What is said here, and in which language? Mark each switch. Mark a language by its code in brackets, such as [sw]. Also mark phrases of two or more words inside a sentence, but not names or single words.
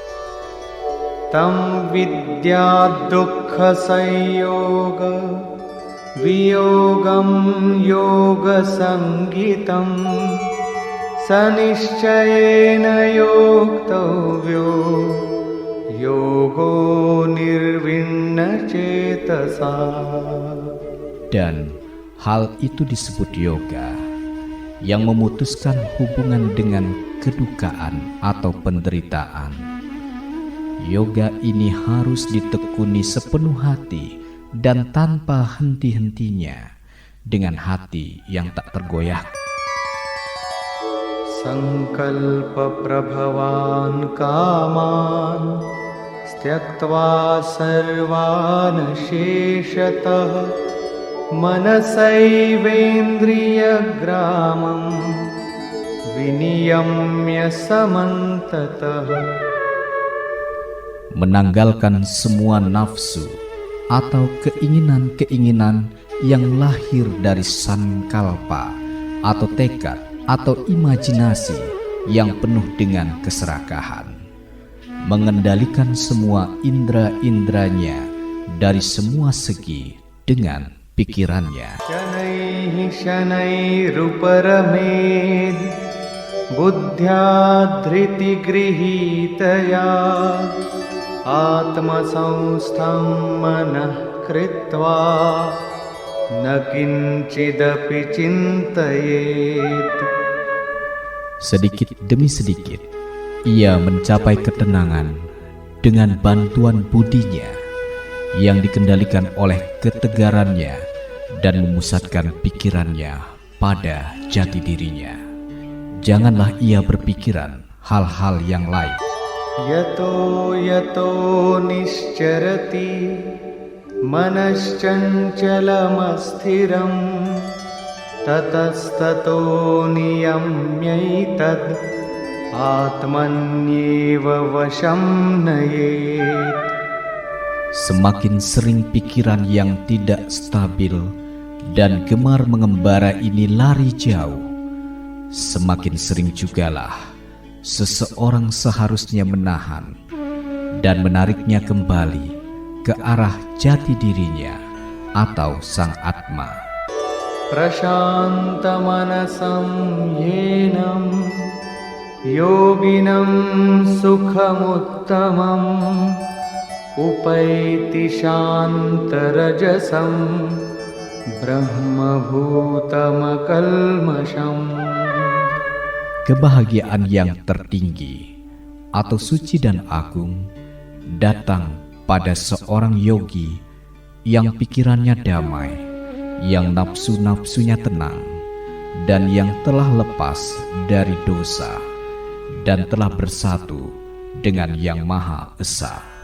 [sa] Tam vidya dukkha sanyoga viyogam yoga sangitam sanishchayena yoktavyo yogo nirvinna cetasa. [id] Dan hal itu disebut yoga, yang memutuskan hubungan dengan kedukaan atau penderitaan. Yoga ini harus ditekuni sepenuh hati dan tanpa henti-hentinya, dengan hati yang tak tergoyah. [sa] Sankalpa prabhavan kaman styaktva sarvan sheshatah manasaivendriya gramam viniyamya samantatah. [id] Menanggalkan semua nafsu atau keinginan-keinginan yang lahir dari sankalpa atau tekad atau imajinasi yang penuh dengan keserakahan, mengendalikan semua indera-inderanya dari semua segi dengan pikirannya. [sa] Shanaihi shanairuparamedh buddhya dhriti grihitaya atma samstham manah kritva nakinchidapi cintayet. [id] Sedikit demi sedikit ia mencapai ketenangan dengan bantuan budinya yang dikendalikan oleh ketegarannya dan memusatkan pikirannya pada jati dirinya. Janganlah ia berpikiran hal-hal yang lain. [sa] Yato yato nischarati manaschancalamassthiram tatastato niyamyaitad atmanyeva vasham nayet. [id] Semakin sering pikiran yang tidak stabil dan gemar mengembara ini lari jauh, semakin sering jugalah seseorang seharusnya menahan dan menariknya kembali ke arah jati dirinya atau sang Atma. [sa] Prashanta manasam yenam yoginam sukhamuttamam upaiti shantarajasam brahmabhutamakalmasham. [id] Kebahagiaan yang tertinggi atau suci dan agung datang pada seorang yogi yang pikirannya damai, yang nafsu-nafsunya tenang, dan yang telah lepas dari dosa dan telah bersatu dengan Yang Maha Esa.